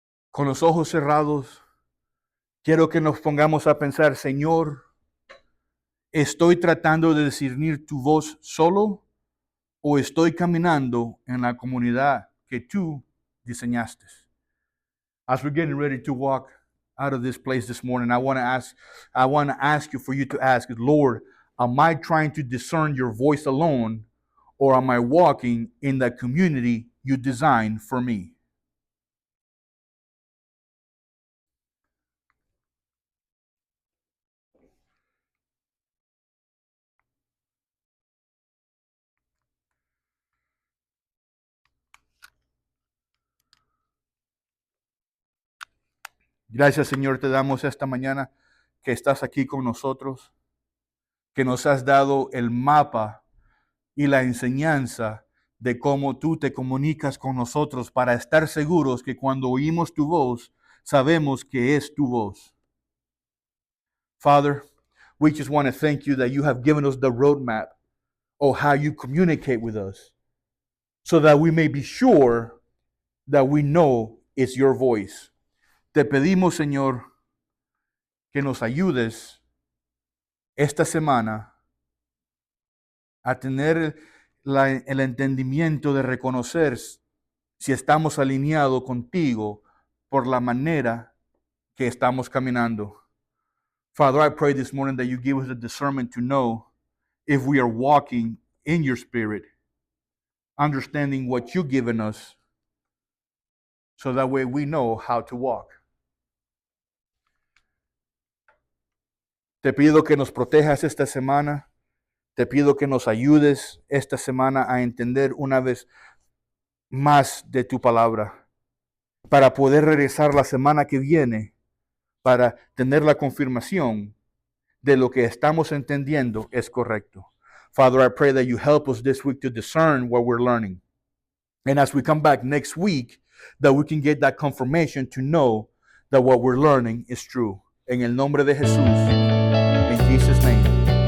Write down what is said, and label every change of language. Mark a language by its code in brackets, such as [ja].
[es] Con los ojos cerrados, quiero que nos pongamos a pensar, Señor, ¿estoy tratando de discernir tu voz solo o estoy caminando en la comunidad que tú diseñaste? [en] As we're getting ready to walk out of this place this morning, I want to ask you for you to ask, Lord, am I trying to discern your voice alone, or am I walking in the community you designed for me? [es] Gracias, Señor, te damos esta mañana que estás aquí con nosotros, que nos has dado el mapa y la enseñanza de cómo tú te comunicas con nosotros para estar seguros que cuando oímos tu voz, sabemos que es tu voz. [en] Father, we just want to thank you that you have given us the roadmap of how you communicate with us so that we may be sure that we know it's your voice. [es] Te pedimos, Señor, que nos ayudes esta semana a tener el entendimiento de reconocer si estamos alineados contigo por la manera que estamos caminando. [en] Father, I pray this morning that you give us the discernment to know if we are walking in your spirit, understanding what you've given us, so that way we know how to walk. [es] Te pido que nos protejas esta semana. Te pido que nos ayudes esta semana a entender una vez más de tu palabra, para poder regresar la semana que viene, para tener la confirmación de lo que estamos entendiendo es correcto. [en] Father, I pray that you help us this week to discern what we're learning. And as we come back next week, that we can get that confirmation to know that what we're learning is true. [es] En el nombre de Jesús, [en] in Jesus' name.